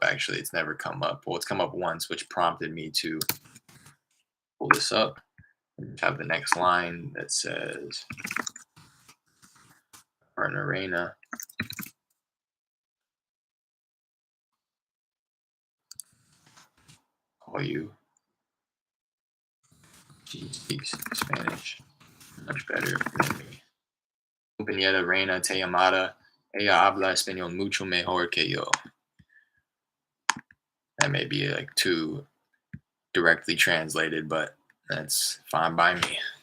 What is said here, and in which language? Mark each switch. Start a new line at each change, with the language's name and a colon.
English: Actually, it's never come up. Well, it's come up once, which prompted me to pull this up and have the next line that says, partner Reina, call you. She speaks Spanish much better than me.
Spanish: Compañera Reina te llamada. Ella habla español mucho mejor que yo.
English: That may be like too directly translated, but that's fine by me.